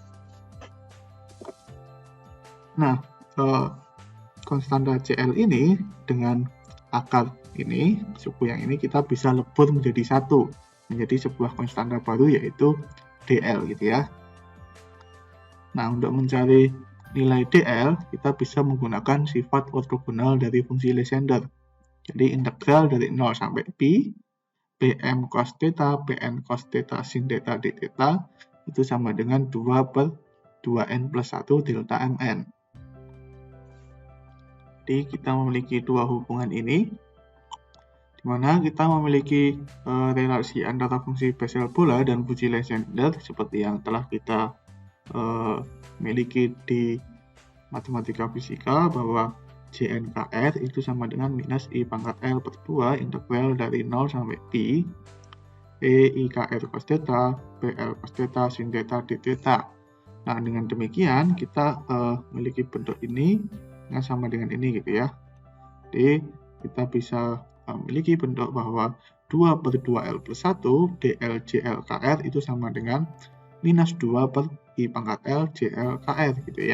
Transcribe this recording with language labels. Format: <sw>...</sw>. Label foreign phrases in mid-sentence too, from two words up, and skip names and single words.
<id>Nah, konstanta CL ini dengan akar ini, suku yang ini kita bisa lebur menjadi satu, menjadi sebuah konstanta baru yaitu DL gitu ya. Nah, untuk mencari nilai DL, kita bisa menggunakan sifat ortogonal dari fungsi Legendre. Jadi integral dari 0 sampai Pi, Pm cos theta, Pn cos theta sin theta d theta itu sama dengan 2 per 2n plus 1 delta Mn. Jadi kita memiliki dua hubungan ini, di mana kita memiliki relasi antara fungsi Bessel bola dan fungsi Legendre seperti yang telah kita miliki di matematika fisika, bahwa JNKR itu sama dengan minus I pangkat L per 2 integral dari 0 sampai Pi E IKR cos theta, PL cos theta sin theta d theta. Nah, dengan demikian kita memiliki bentuk ini yang sama dengan ini gitu ya. Jadi kita bisa memiliki bentuk bahwa 2 per 2L plus 1 DL JLKR itu sama dengan minus 2 per I pangkat L JLKR gitu ya.</id>